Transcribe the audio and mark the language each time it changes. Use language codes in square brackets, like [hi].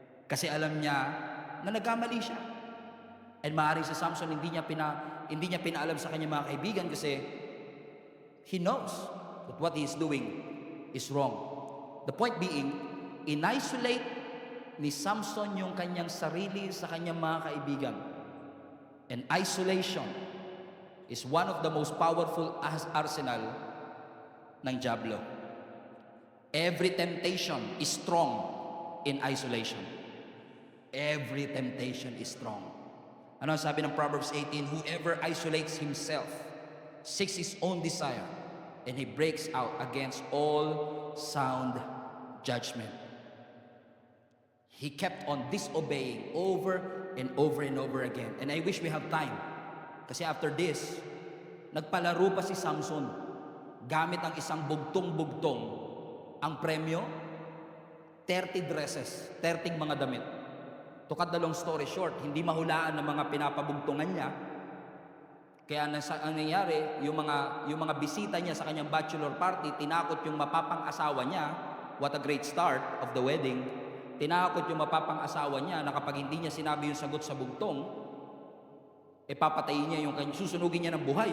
[tl] Kasi alam niya na nagkamali siya. And maaaring si Samson hindi niya pinaalam sa kanyang mga kaibigan kasi [en] he knows that what he is doing is wrong. The point being, [tl] in-isolate ni Samson yung kanyang sarili sa kanyang mga kaibigan. [en] And isolation is one of the most powerful arsenal [tl] ng diablo. [en] Every temptation is strong in isolation. Every temptation is strong. [tl] Ano ang sabi ng Proverbs 18? [en] Whoever isolates himself seeks his own desire, and he breaks out against all sound judgment. He kept on disobeying over and over and over again. And I wish we have time. [tl] Kasi after this, nagpalaro pa si Samson gamit ang isang bugtong-bugtong. Ang premyo, [en] 30 dresses, [tl] 30 mga damit. [en] To cut the long story short, [tl] hindi mahulaan ng mga pinapabugtungan niya. Kaya ang nangyari, yung mga bisita niya sa kanyang bachelor party, tinakot yung mapapang-asawa niya. [en] What a great start of the wedding. [tl] Tinakot yung mapapang-asawa niya na kapag hindi niya sinabi yung sagot sa bugtong, papatayin niya susunugin niya ng buhay.